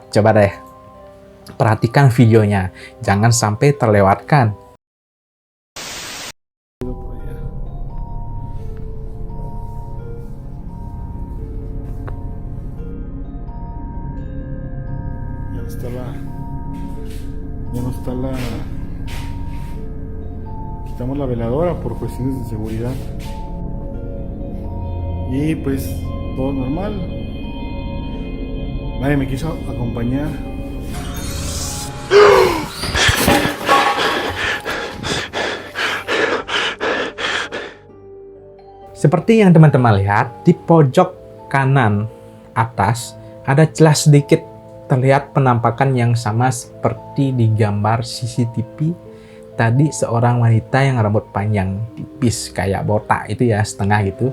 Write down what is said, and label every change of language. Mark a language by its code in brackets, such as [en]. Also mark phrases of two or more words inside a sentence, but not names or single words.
[id] Coba deh, perhatikan videonya. Jangan sampai terlewatkan. [es] Ya no está la... Quitamos la veladora por cuestiones de seguridad. Y pues todo normal. Nadie me quiso acompañar. [id] Seperti yang teman-teman lihat, di pojok kanan atas ada jelas sedikit terlihat penampakan yang sama seperti di gambar CCTV tadi, seorang wanita yang rambut panjang tipis kayak botak itu ya, setengah gitu,